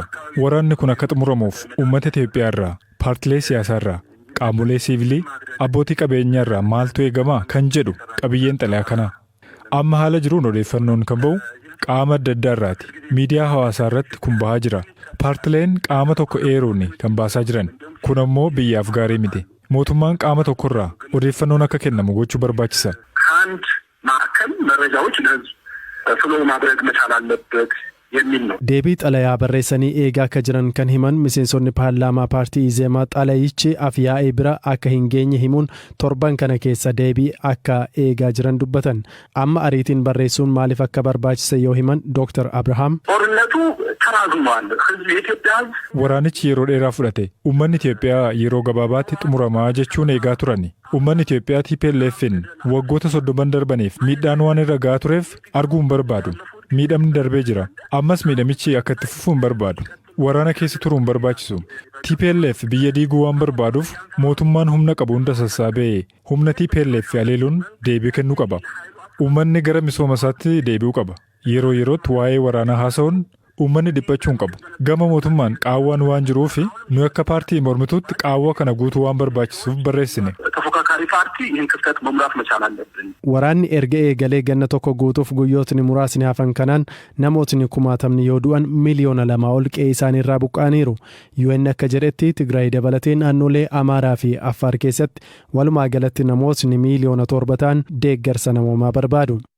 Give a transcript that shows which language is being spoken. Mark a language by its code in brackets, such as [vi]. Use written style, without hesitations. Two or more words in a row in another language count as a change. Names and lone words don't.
[om] Waraanni kun akka xumuramuuf uummata Itoophiyaa irraa, paartilee siyaasaa irraa, qaamolee siivilii, abbootii qabeenyaa irraa maaltu eegama kan jedhu qabiyyeen xalayaa kana. Amma haala jiruun odeeffannoon kan ba'u qaama adda addaa irraati. Miidiyaa hawaasaa irratti kun bahaa jira. Paartileen qaama tokko eeruun kan baasaa jiran. Kun ammoo biyyaaf gaarii miti. Mootummaan qaama tokkorraa odeeffannoon akka kennamu gochuu barbaachisa. [am] ከአንድ ማዕከል መረጃዎች ለህዝብ ፍሎ ማድረግ መቻል አለበት የሚል ነው። [om] Deebii xalayaa barreessanii eegaa akka jiran kan himan miseensonni paarlaamaa paartii Izeemaa xalayichi afyaa'ee bira akka hin geenye himuun torban kana keessa deebii akka eegaa jiran dubbatan. Amma ariitiin barreessuun maaliif akka barbaachise yoo himan Dr. Abrahaam. [am] ጦርነቱ ተራዝሟል። ህዝብ የኢትዮጵያ ህዝብ [om] Waraanichi yeroo dheeraa fudhate. Uummanni Itoophiyaa yeroo gabaabaatti xumuramaa jechuun eegaa turani. Uummanni Itoophiyaa TPLF'n waggoota 30 darbaniif miidhaan waan irra gahaa tureef arguu hin barbaadu. Miidhamni darbee jira. Ammas miidhamichi akka itti fufuu hin barbaadu. Waraana keessa turuu hin barbaachisu. TPLF biyya diiguu waan barbaaduuf mootummaan humna qabu hunda sassaabee humna TPLF haleeluun deebii kennuu qaba. Uummanni gara misooma isaatti deebi'uu qaba. Yeroo yerootti waa'ee waraanaa haasa'uun uummanni dhiphachuu hin qabu. Gama mootummaan qaawwaan waan jiruuf nu akka paartii mormituutti qaawwa kana guutuu waan barbaachisuuf barreessine. [am] ተፎካካሪ ፓርቲ ይህን ክፍተት መሙላት መቻል አለብን። [om] Waraanni erga eegalee ganna tokko guutuuf guyyootni muraasni hafan kanaan namootni kumaatamni yoo du'an miliyoona 2 ol qe'ee isaaniirraa buqqaaniiru. UN akka jedhetti Tigraay dabalatee naannolee Amaaraa fi Affaar keessatti walumaa galatti namootni miliyoona 7 ta'an deeggarsa namoomaa barbaadu.